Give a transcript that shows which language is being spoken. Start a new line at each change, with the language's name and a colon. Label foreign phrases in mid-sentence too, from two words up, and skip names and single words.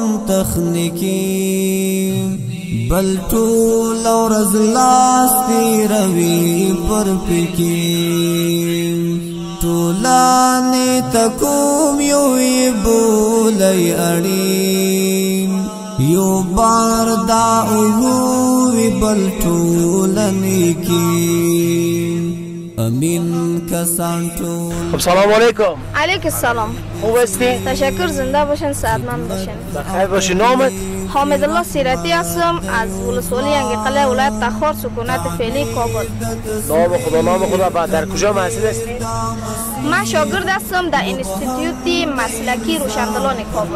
Persian: تخنیکی بل ټول ورځ لاس تیروي پر پکې ټولانې تکوم یو یې بولی اړین یو بار دا اووی بل ټولنې کې امین کسان ټول. خب سلام علیکم. علیکم السلام. خوب هستی؟ تشکر، زنده باشین، صحتمند باشین. بخیر باشین. نامت؟ حامد الله سیرتی هستم از ولسوالی انگقله ولایت تخار سکونت فعلی کابل. نام خدا در کجا محصل هستی؟ من شاگرد هستم در انستیتوت مسلکی روشندلان کابل.